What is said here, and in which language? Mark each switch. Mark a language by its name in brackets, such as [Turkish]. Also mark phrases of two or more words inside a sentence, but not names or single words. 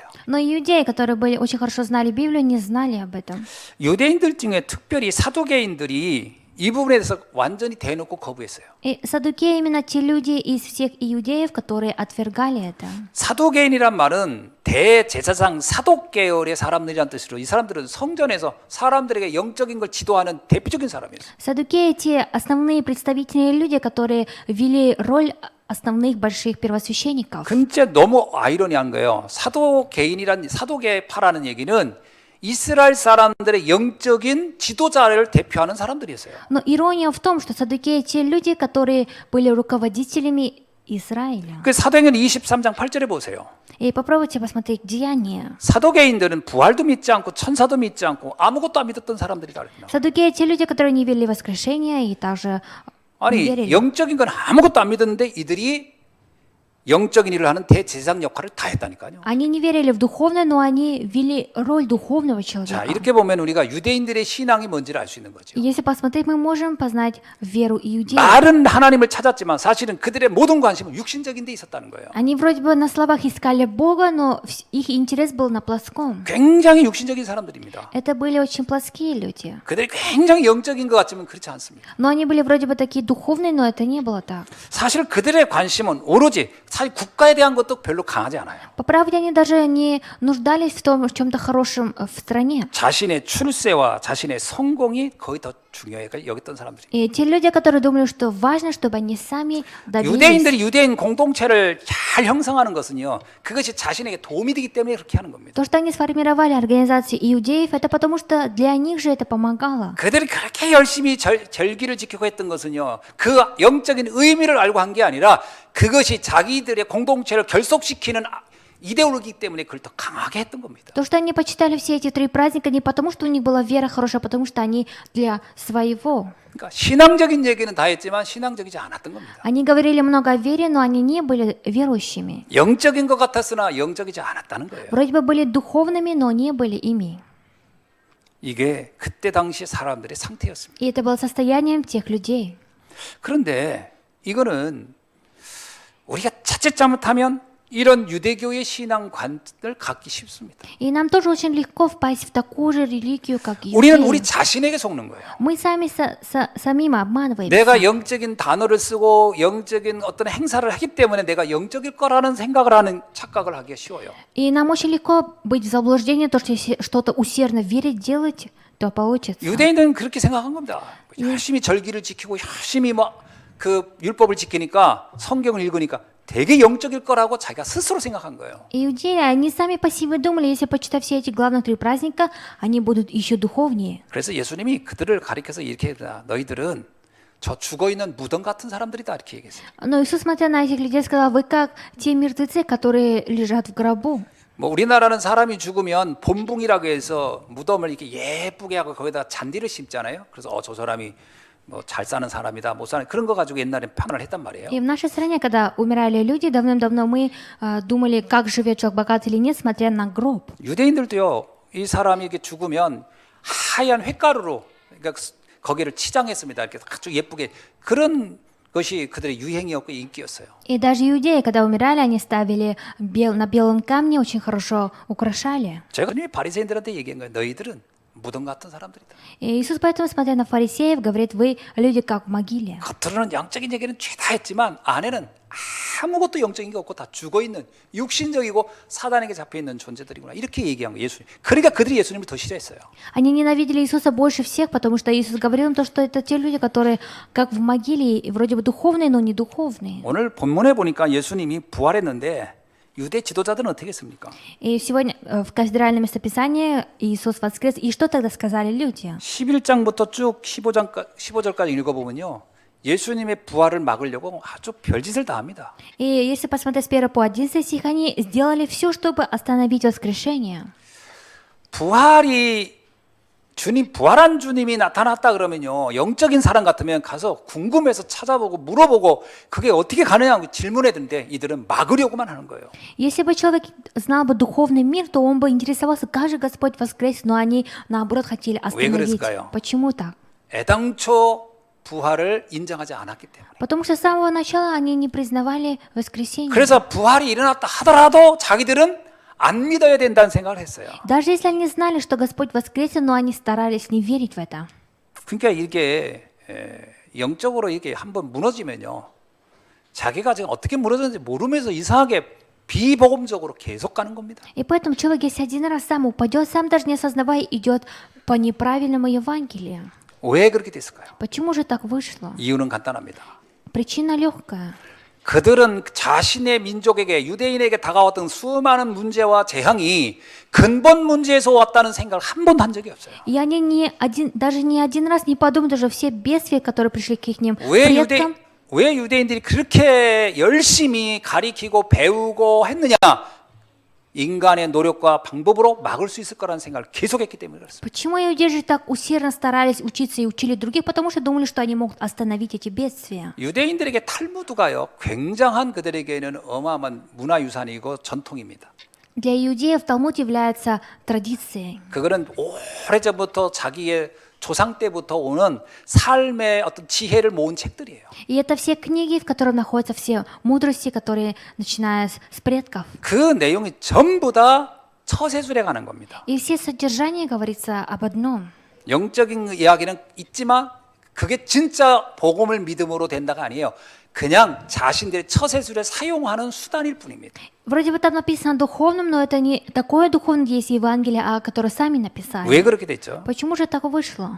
[Russian] Но иудеи, которые очень хорошо знали Библию, не знали об этом. [Korean] 유대인들 중에 특별히 사두개인들이 이 부분에 대해서 완전히 대놓고 거부했어요. [Russian] И саддукеи именно те люди из всех иудеев, которые отвергали это. [Korean] 사두개인이란 말은 대제사장 사독 계열의 사람들이란 뜻으로 이 사람들은 성전에서 사람들에게 영적인 걸 지도하는 대표적인 사람이었어요. [Russian] Саддукеи те основные представительные люди, которые вели роль основных больших первосвященников. [Korean] 근데 너무 아이러니한 거예요. 사도계파라는 얘기는 이스라엘 사람들의 영적인 지도자를 대표하는 사람들이었어요. [Russian] Но ирония в том, что саддукеи те люди, которые были руководителями Израиля. [Korean] 그 사도행전 23장 8절에 보세요. [Russian] И попробуйте посмотреть Деяния. [Korean] 사도계인들은 부활도 믿지 않고 천사도 믿지 않고 아무것도 안 믿었던 사람들이라 그랬나. [Russian] Саддукеи те люди, которые не верили в воскрешение и также [Korean] 아니 [Russian] верили. [Korean] 영적인 건 아무것도 안 믿었는데 이들이 영적인 일을 하는 대제사장 역할을 다 했다니까요. [Russian] Они не верили в духовное, но они вели роль духовного [Korean] 자, [Russian] человека. [Korean] 이렇게 보면 우리가 유대인들의 신앙이 뭔지를 알 수 있는 거죠. [Russian] И если посмотреть, мы можем познать веру иудеев. [Korean] 말은 하나님을 찾았지만 사실은 그들의 모든 관심은 육신적인 데 있었다는 거예요. [Russian] Они вроде бы на словах искали Бога, но их интерес был на плоском. [Korean] 굉장히 육신적인 사람들입니다. [Russian] Это были очень плоские люди. [Korean] 그들이 굉장히 영적인 것 같지만 그렇지 않습니다. [Russian] Но они были вроде бы такие духовные, но это не было так. [Korean] 사실 그들의 관심은 오로지 사실 국가에 대한 것도 별로 강하지 않아요. [Russian] По правде, они даже не нуждались в том, в чем-то хорошем в стране. [Korean] 자신의 출세와 자신의 성공이 거의 더 중요해 여겼던 사람들이. [Russian] И те люди, которые думали, что важно, чтобы они сами добились. [Korean] 유대인들이 유대인 공동체를 잘 형성하는 것은요, 그것이 자신에게 도움이 되기 때문에 그렇게 하는 겁니다. [Russian] То, что они сформировали организацию иудеев, это потому, что для них же это помогало. [Korean] 그들이 그렇게 열심히 절기를 지키고 했던 것은요, 그 영적인 의미를 알고 한 게 아니라 그것이 자기들의 공동체를 결속시키는 이데올로기 때문에 그걸 더 강하게 했던 겁니다. [Russian] То, что они почитали все эти 3 праздника, не потому, что у них была вера хорошая, а потому, что они для своего. [Korean] 그러니까 신앙적인 얘기는 다 했지만 신앙적이지 않았던 겁니다. [Russian] Они говорили много о вере, но они не были верующими. [Korean] 영적인 것 같았으나 영적이지 않았다는 거예요. [Russian] Вроде бы были духовными, но не были ими. [Korean] 이게 그때 당시 사람들의 상태였습니다. [Russian] И это было состоянием тех людей. [Korean] 그런데 이거는 우리가 자칫 잘못하면 이런 유대교의 신앙관을 갖기 쉽습니다. [Russian] И нам тоже очень легко впасть в такую же религию, как [Korean] 우리는 우리 [Russian] иудеи. [Korean] 자신에게 속는 거예요. [Russian] Мы сами самим обманываемся. [Korean] 내가 영적인 단어를 쓰고 영적인 어떤 행사를 하기 때문에 내가 영적일 거라는 생각을 하는 착각을 하기가 쉬워요. [Russian] И нам очень легко быть в заблуждении, то, что если что-то усердно верить, делать, то получится. [Korean] 유대인들은 그렇게 생각한 겁니다. 열심히 절기를 지키고 열심히 그 율법을 지키니까 성경을 읽으니까 되게 영적일 거라고 자기가 스스로 생각한 거예요. [Russian] Иудеи, они сами по себе думали, если почитать все эти главных 3 праздника, они будут еще духовнее. [Korean] 그래서 예수님이 그들을 가리켜서 이렇게 했다. 너희들은 저 죽어있는 무덤 같은 사람들이다 이렇게 얘기했어요. [Russian] Но Иисус, смотря на этих людей, сказал: вы как те мертвецы, которые лежат в гробу. [Korean] 뭐 우리나라는 사람이 죽으면 본붕이라고 해서 무덤을 이렇게 예쁘게 하고 거기다 잔디를 심잖아요. 그래서 저 사람이 뭐 잘 사는 사람이다, 못 사는 그런 거 가지고 옛날에 판단을 했단 말이에요. [Russian] И в нашей стране, когда умирали люди, давным-давно мы думали, как живет человек, богат или нет, смотря на гроб. [Korean] 유대인들도요, 이 사람이 이렇게 죽으면 하얀 횟가루로 그러니까 거기를 치장했습니다. 이렇게 아주 예쁘게 그런 것이 그들의 유행이었고 인기였어요. [Russian] И даже иудеи, когда умирали, они ставили на белом камне, очень хорошо украшали. [Korean] 제가 바리새인들한테 얘기한 거예요. 너희들은 무덤 같은 사람들이다. [Russian] И Иисус поэтому, смотря на фарисеев, говорит: вы люди как в могиле. [Korean] 겉으로는 영적인 얘기는 죄다 했지만 안에는 아무것도 영적인 게 없고 다 죽어있는 육신적이고 사단에게 잡혀있는 존재들이구나 이렇게 얘기한 거예요. 예수님. 그러니까 그들이 예수님을 더 싫어했어요. [Russian] Они ненавидели Иисуса больше всех, потому что Иисус говорил им то, что это те люди, которые как в могиле, и вроде бы духовные, но не духовные. [Korean] 오늘 본문에 보니까 예수님이 부활했는데 유대 지도자들은 어떻게 했습니까? [Russian] И сегодня в кафедральном местописании Иисус воскрес. И что тогда сказали люди? [Korean] 11장부터 쭉 15절까지 읽어보면요. 예수님의 부활을 막으려고 아주 별짓을 다 합니다. [Russian] И если посмотреть с 1 по 11 стих, они сделали все, чтобы остановить воскрешение. [Korean] 부활한 주님이 나타났다 그러면요. 영적인 사람 같으면 가서 궁금해서 찾아보고 물어보고 그게 어떻게 가느냐고 질문해야 되는데 이들은 막으려고만 하는 거예요. [Russian] Если бы человек знал бы духовный мир, то он бы интересовался, как же Господь воскрес, но они, наоборот, хотели остановить. [Korean] 그랬을까요? [Russian] Почему так? [Korean] 애당초 부활을 인정하지 않았기 때문에. [Russian] Потому что с самого начала они не признавали воскресение. [Korean] 그래서 부활이 일어났다 하더라도 자기들은 안 믿어야 된다는 생각을 했어요. [Russian] Даже если они знали, что Господь воскресен, но они старались не верить в это. [Korean] 그러니까 이게 영적으로 이게 한번 무너지면요. 자기가 지금 어떻게 무너졌는지 모르면서 이상하게 비복음적으로 계속 가는 겁니다. [Russian] И поэтому человек, если один раз сам упадет, сам даже не осознавая, идет по неправильному Евангелию. [Korean] 왜 그렇게 됐을까요? [Russian] Почему же так вышло? [Korean] 이유는 간단합니다. [Russian] Причина легкая. [Korean] 그들은 자신의 민족에게 유대인에게 다가왔던 수많은 문제와 재앙이 근본 문제에서 왔다는 생각을 한 번도 한 적이 없어요. [Russian] И они даже не один раз не подумают, даже все бедствия, которые пришли к их предкам. [Korean] 왜 유대인들이 그렇게 열심히 가리키고 배우고 했느냐? 인간의 노력과 방법으로 막을 수 있을 거라는 생각을 계속했기 때문에 그렇습니다. [Russian] Почему иудеи так усердно старались учиться и учили других? Потому что думали, что они могут остановить эти бедствия. [Korean] 유대인들에게 탈무드가요, 굉장한 그들에게는 어마어마한 문화유산이고 전통입니다. [Russian] Для иудеев Талмуд является традицией. [Korean] 그거는 오래전부터 자기의 조상 때부터 오는 삶의 어떤 지혜를 모은 책들이에요. [Russian] И это все книги, в которых находятся все мудрости, которые, начиная с предков. [Korean] 그 내용이 전부 다 처세술에 관한 겁니다. [Russian] И все содержание говорится об одном. [Korean] 영적인 이야기는 있지만 그게 진짜 복음을 믿음으로 된다가 아니에요. 그냥 자신들의 처세술에 사용하는 수단일 뿐입니다. [Russian] Вроде бы там написано духовным, но это не такое духовное есть Евангелие, которое сами написали. [Korean] 왜 그렇게 됐죠? [Russian] Почему же так вышло?